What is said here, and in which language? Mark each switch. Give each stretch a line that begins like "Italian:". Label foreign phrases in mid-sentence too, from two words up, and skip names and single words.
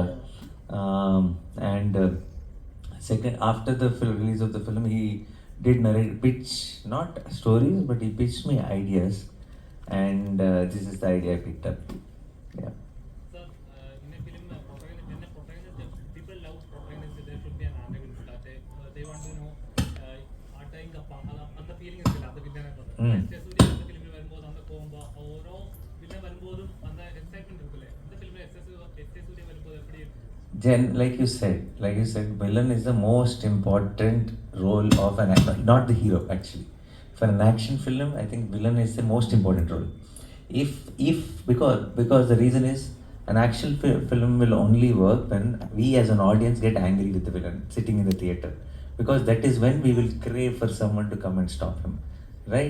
English: And second, after the release of the film, he did pitch not stories, but he pitched me ideas, and this is the idea I picked up. Yeah. Sir, in a film, people love protagonist. There should be an antagonist. They want to know the feeling is the film
Malayalam: വരുമ്പോൾ അന്ന് പോകുമ്പോൾ ഓരോ പിന്നെ വരുമ്പോഴും
Tamil: அந்த எக்ஸைட்மென்ட் இருக்குல்ல இந்த ஃபிலிம்ல எஸ் சூர்யா வரும்போது எப்படி இருக்கு?
English: Jen, like you said, villain is the most important role of an actor, not the hero actually. For an action film, I think villain is the most important role. If because the reason is an action film will only work when we as an audience get angry with the villain sitting in the theater, because that is when we will crave for someone to come and stop him, right?